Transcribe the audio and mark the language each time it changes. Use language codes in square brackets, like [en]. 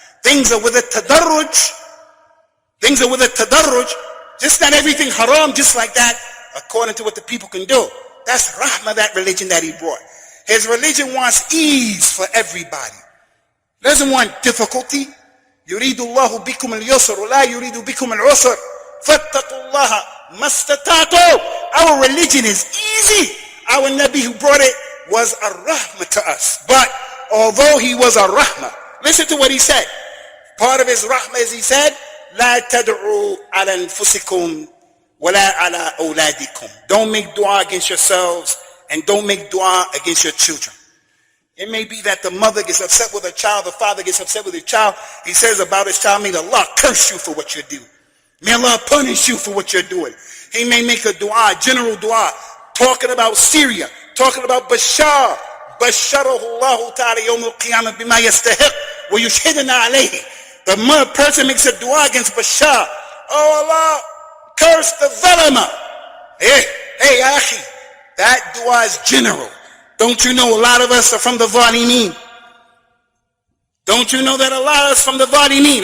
[en] Things are with a tadarruj. Things are with a tadarruj. Just not everything haram just like that, according to what the people can do. That's rahmah, that religion that he brought. His religion wants ease for everybody. Doesn't want difficulty. [ar] يريد الله بكم اليسر ولا يريد بكم العسر فاتقوا الله ما استطعتم. [en] Our religion is easy. Our Nabi who brought it was a rahmah to us. But although he was a rahmah, listen to what he said. Part of his rahmah is he said, [ar] لا تدعوا على أنفسكم ولا على أولادكم. [en] Don't make dua against yourselves and don't make dua against your children. It may be that the mother gets upset with her child, the father gets upset with his child. He says about his child, may Allah curse you for what you do. May Allah punish you for what you're doing. He may make a dua, general dua, talking about Syria, talking about Bashar. [ar] بشره الله تعالى يوم القيامة بما يستحق ويشهدنا عليه. [en] The person makes a dua against Bashar. Oh Allah, curse the zalama. Hey, Akhi, that dua is general. Don't you know a lot of us are from the Zalimeen? Don't you know that a lot of us from the Zalimeen?